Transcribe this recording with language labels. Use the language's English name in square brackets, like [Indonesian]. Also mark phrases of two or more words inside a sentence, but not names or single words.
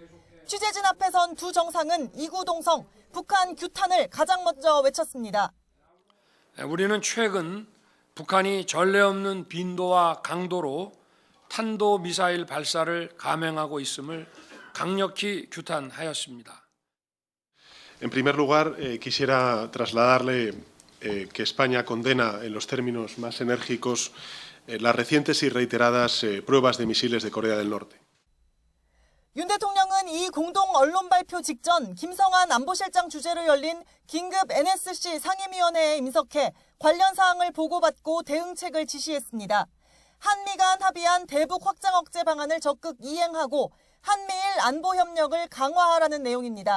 [Korean] 취재진 앞에 선 두 정상은 이구동성, 북한 규탄을 가장 먼저 외쳤습니다. 우리는 최근 북한이 전례 없는 빈도와 강도로 탄도미사일 발사를 감행하고 있음을 강력히 규탄하였습니다. [Spanish] En primer lugar, quisiera trasladarle que España condena en los términos más enérgicos las recientes y reiteradas pruebas de misiles de Corea del Norte. [Korean] 윤 대통령은 이 공동 언론 발표 직전 김성한 안보실장 주재로 열린 긴급 NSC 상임위원회에 임석해 관련 사항을 보고받고 대응책을 지시했습니다. 한미 간 합의한 대북 확장 억제 방안을 적극 이행하고 한미일 안보 협력을 강화하라는 내용입니다.